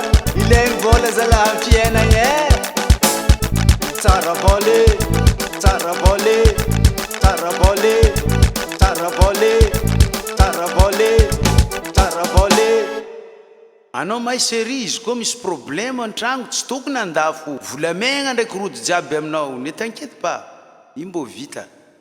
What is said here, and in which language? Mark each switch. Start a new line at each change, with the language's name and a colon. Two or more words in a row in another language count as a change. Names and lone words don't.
Malagasy: Ilainy vola zalahy amin'ny fiainagna e. Tsara vola e, tsara vola e, tsara vola e, tsara vola e, tsara vola e, tsara vola e. Anao mahay sery izy koa misy problème an-tragno tsy tokony andafo volamegna ndraiky rojo jiaby aminao.
French: Ne t'inquiète pas,
Malagasy: io mbô vita.